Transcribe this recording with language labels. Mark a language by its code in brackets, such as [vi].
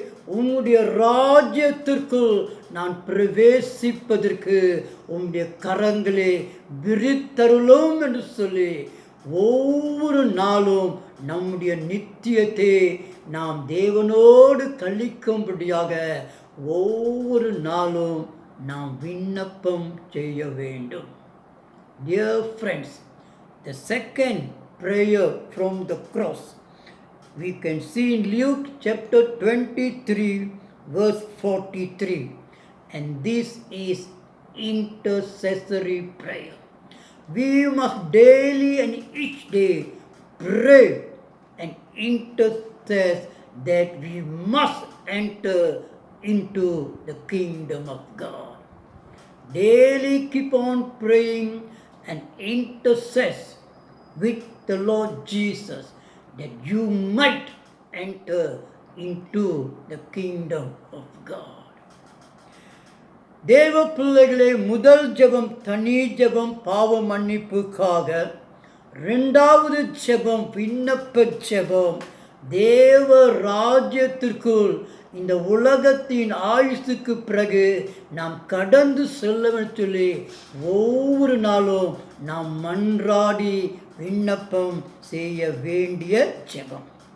[ta] உம்முடைய ராஜ்யத்திற்குள் நான் பிரவேசிப்பதற்கு உம்முடைய கரங்களே விரித்தருளும் என்று சொல்லி ஒவ்வொரு நாளும் நம்முடைய நித்தியத்தை நாம் தேவனோடு கழிக்கும்படியாக ஒவ்வொரு நாளும் நாம் விண்ணப்பம் செய்ய வேண்டும். [en] Dear friends, the second prayer from the cross we can see in Luke chapter 23 verse 43, and this is intercessory prayer. We must daily and each day pray and intercede that we must enter into the kingdom of God. Daily keep on praying and intercede with the Lord Jesus that you might enter into the kingdom of God. [ta] தேவ பிள்ளைகளே, முதல் ஜெபம் தனி ஜெபம் பாவ மன்னிப்புக்காக, இரண்டாவது ஜெபம் விண்ணப்ப ஜெபம் தேவ ராஜ்யத்திற்குள் இந்த உலகத்தின் ஆயுசுக்கு பிறகு நாம் கடந்து செல்ல சொல்லி ஒவ்வொரு நாளும் நாம் மன்றாடி விண்ணப்பம் செய்ய வேண்டிய ஜெபம்.